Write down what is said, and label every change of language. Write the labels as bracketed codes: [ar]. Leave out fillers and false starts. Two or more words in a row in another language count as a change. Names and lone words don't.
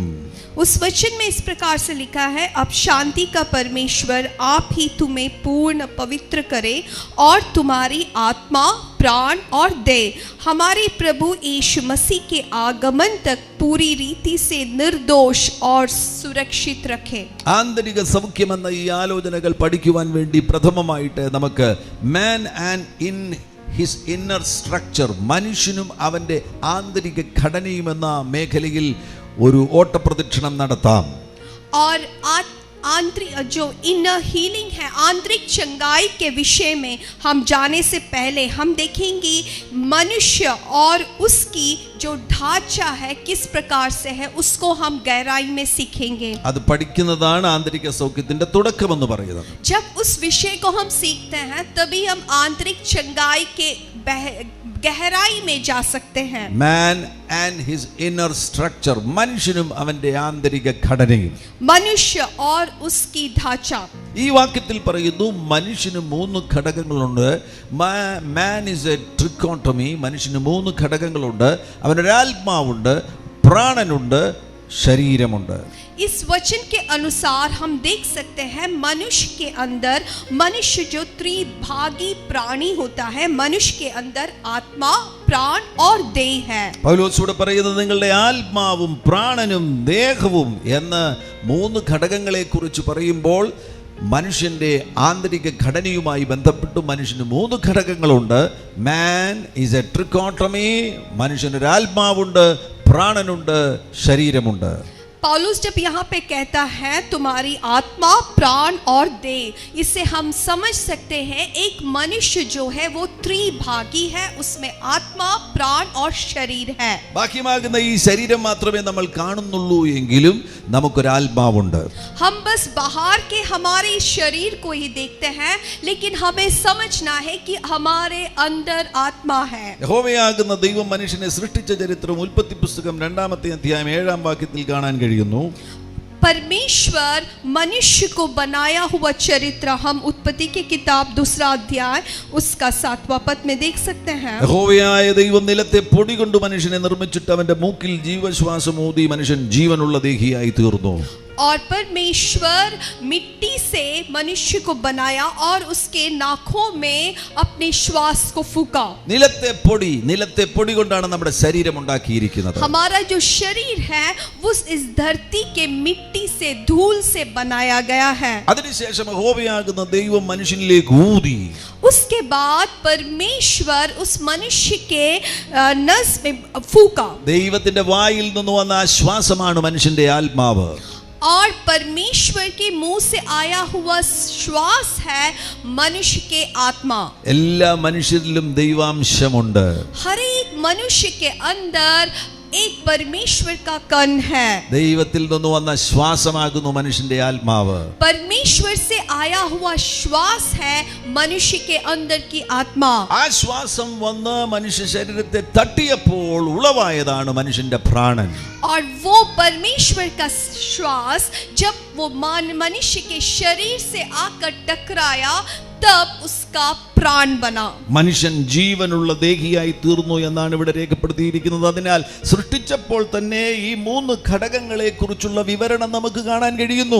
[hi] उस वचन में इस प्रकार से लिखा है, अब शांति का परमेश्वर आप ही तुम्हें पूर्ण पवित्र करे और तुम्हारी आत्मा, प्राण और देह हमारे प्रभु यीशु मसीह के आगमन तक पूरी रीति से निर्दोष और सुरक्षित रखे. [ml] ആന്തരിക സൗഖ്യം എന്ന ഈ ആലോചനകൾ പഠിക്കുവാൻ വേണ്ടി പ്രഥമമായിട്ട് നമുക്ക് [en] man and in his inner structure, [ml] മനുഷ്യനും അവൻ്റെ ആന്തരിക ഘടനയും എന്ന മേഖലയിൽ ഒരു ഓട്ടപ്രദക്ഷിണം നടത്താം. [hi] और आंतरिक जो [en] inner healing [hi] है, आंतरिक चंगाई के विषय में हम जाने से पहले हम देखेंगे मनुष्य और उसकी जो ढांचा है किस प्रकार से है, उसको हम गहराई में सीखेंगे. [ml] അത് പഠിക്കുന്നതാണ് ആന്തരിക സൗഖ്യത്തിന്റെ തുടക്കമെന്ന് പറയുന്നത്. [hi] जब उस विषय को हम सीखते हैं तभी हम आंतरिक चंगाई के गहराई में जा सकते हैं. [en] Man and his inner structure, [ml] മനുഷ്യനും അവന്റെ ആന്തരിക ഘടനയും. [hi] मनुष्य और उसकी ढांचा. [ml] ഈ വാക്യത്തിൽ പറയുന്നു മനുഷ്യന് 3 ഘടകങ്ങളുണ്ട്. [en] Man is a trichotomy. [ml] മനുഷ്യന് 3 ഘടകങ്ങളുണ്ട്. അവനൊരു ആത്മാവുണ്ട്, പ്രാണനുണ്ട്, ശരീരമുണ്ട്. [hi] इस वचन के अनुसार हम देख सकते हैं मनुष्य के अंदर, मनुष्य जो त्रिभागी प्राणी होता है, मनुष्य के अंदर आत्मा, प्राण और देह है. [ml] പൗലോസ് ഇവിടെ പറയുന്നത് നിങ്ങളുടെ ആത്മാവും പ്രാണനും ദേഹവും എന്ന 3 ഘടകങ്ങളെ കുറിച്ച് പറയുമ്പോൾ മനുഷ്യന്റെ ആന്തരിക ഘടനയുമായി ബന്ധപ്പെട്ട് മനുഷ്യന് 3 ഘടകങ്ങളുണ്ട്. [en] Man is a trichotomy. [ml] മനുഷ്യനൊരു ആത്മാവുണ്ട്, പ്രാണനുണ്ട്, ശരീരമുണ്ട്. [hi] पौलुस जब यहाँ पे कहता है तुम्हारी आत्मा, प्राण और देह, इससे हम समझ सकते हैं एक मनुष्य जो है वो त्रिभागी है, उसमें आत्मा, प्राण और शरीर है. [ml] ബാക്കിയാകുന്ന ഈ ശരീരം മാത്രമേ നമ്മൾ കാണുന്നുള്ളൂ എങ്കിലും നമുക്കൊരു ആത്മാവുണ്ട്. [hi] हम बस बाहर के हमारे शरीर को ही देखते हैं, लेकिन हमें समझना है कि हमारे अंदर आत्मा है. [ml] യഹോവയാകുന്ന ദൈവം മനുഷ്യനെ സൃഷ്ടിച്ച ചരിത്രം ഉൽപ്പത്തി പുസ്തകം 2-ാമത്തെ അധ്യായം 7-ാം വാക്യത്തിൽ കാണാൻ കഴിയുന്നു. [hi] परमेश्वर मनुष्य को बनाया हुआ चरित्र हम उत्पत्ति की किताब 2 अध्याय उसका 7वां पद में देख सकते हैं. [ml] യഹോവയായ ദൈവം നിലത്തെ പൊടി കൊണ്ട് മനുഷ്യനെ നിർമ്മിച്ചിട്ട് അവന്റെ മൂക്കിൽ ജീവശ്വാസം ഊതി മനുഷ്യൻ ജീവനുള്ള ദേഹിയായി തീർന്നു. [hi] और परमेश्वर मिट्टी से मनुष्य को बनाया और उसके नाखों में अपने श्वास को फूका. [ml] നിലത്തെ പൊടി കൊണ്ടാണ് നമ്മുടെ ശരീരം ഉണ്ടാക്കിയിരിക്കുന്നത്. [hi] हमारा जो शरीर है वो इस धरती के मिट्टी से, धूल से बनाया गया है. [ml] അതിനുശേഷം യഹോവയാകുന്ന ദൈവം മനുഷ്യനിലേക്ക് ഊതി. [hi] उसके बाद परमेश्वर उस मनुष्य के नस में फूका. [ml] ദൈവത്തിന്റെ വായിൽ നിന്ന് വന്ന ആ ശ്വാസമാണ് മനുഷ്യന്റെ ആത്മാവ്. [hi] और परमेश्वर के मुंह से आया हुआ श्वास है मनुष्य के आत्मा. [ml] എല്ലാ മനുഷ്യരിലും ദൈവാംശമുണ്ട്. [hi] हर एक मनुष्य के अंदर एक परमेश्वर का कण है. [ml] ദൈവത്തിൽ നിന്ന് വന്ന ശ്വാസമാകുന്നു മനുഷ്യന്റെ ആത്മാവ്. [hi] परमेश्वर से आया हुआ श्वास है मनुष्य के अंदर की आत्मा. [ml] ആ ശ്വാസം വന്ന് മനുഷ്യ ശരീരത്തെ തട്ടിയപ്പോൾ ഉളവായതാണ് മനുഷ്യന്റെ പ്രാണൻ. [hi] और वो परमेश्वर का श्वास जब वो मनुष्य के शरीर से आकर टकराया तब उसका प्राण बना. [ml] മനുഷ്യൻ ജീവനുള്ള ദേഹിയായി തീർന്നു എന്നാണ് ഇവിടെ രേഖപ്പെടുത്തിയിരിക്കുന്നത്. അതിനാൽ സൃഷ്ടിച്ചപ്പോൾ തന്നെ ഈ മൂന്ന് ഘടകങ്ങളെ കുറിച്ചുള്ള വിവരണം നമുക്ക് കാണാൻ കഴിയുന്നു.